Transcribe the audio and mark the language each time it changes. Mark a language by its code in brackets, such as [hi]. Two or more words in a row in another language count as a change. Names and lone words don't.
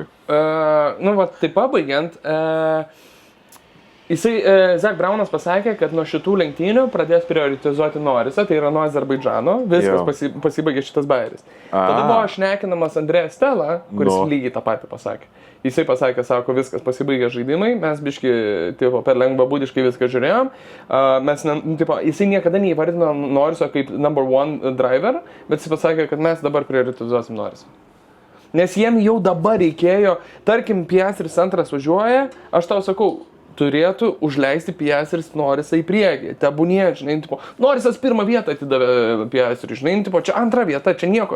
[lt] Tai pabaigiant, Zach Brownas pasakė, kad nuo šitų lenktynių pradės prioritizuoti Norrisą, tai yra nuo Azerbaidžano, viskas pasibaigė šitas bairis. Tada buvo šnekinamas Andrėjas Stella, kuris lygiai tą patį pasakė. Jisai pasakė, sako, viskas pasibaigė žaidimai, mes biški per lengvabūdiškai viską žiūrėjom. Jisai niekada neįvardino Norriso kaip [en] number one driver, [lt] bet jisai pasakė, kad mes dabar prioritizuosim Norrisą. Nes jiem jau dabar reikėjo, tarkim, Piastris antras važiuoja, aš tau sakau, turėtų užleisti Piastris Norrisą į priekį. Tebūnie, žinai, Norrisas pirmą vietą atidavė Piastris, žinai, čia antra vieta, čia nieko.